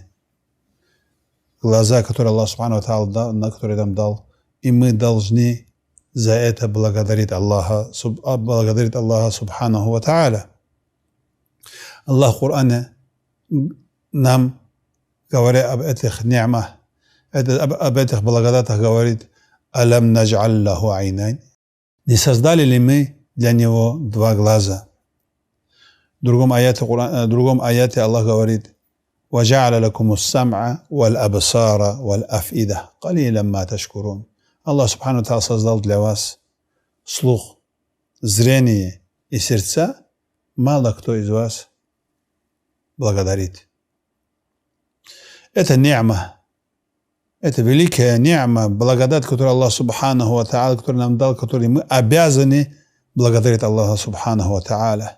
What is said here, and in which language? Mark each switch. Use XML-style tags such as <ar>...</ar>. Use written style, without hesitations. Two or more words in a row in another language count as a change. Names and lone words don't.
<ru>Глаза, которые Аллах</ru> <ar>سبحانه وتعالى</ar> <ru>дал, на которые нам дал, и мы должны за это благодарить Аллаха</ru> <ar>سبحانه وتعالى.</ar> <ru>Аллах в Коране нам, говоря об этих ни'мах, об этих благодатах, говорит:</ru> <ar>«ألم نجعل له عينين».</ar> <ru>Не создали ли мы для него два глаза? В другом аяте Аллах говорит:</ru> <ar>«وجعل لكم السمع والأبصار والأفئدة قليلا ما تشكرون».</ar> <ru>Аллах</ru> <ar>سبحانه تعالى</ar> <ru>создал для вас слух, зрение и сердца. Мало кто из вас благодарит. Это ни'ма. Это великая ни'ма, благодать, которую Аллах</ru> <ar>سبحانه وتعالى,</ar> <ru>который нам дал, который мы обязаны благодарить Аллаха</ru> <ar>سبحانه وتعالى.</ar>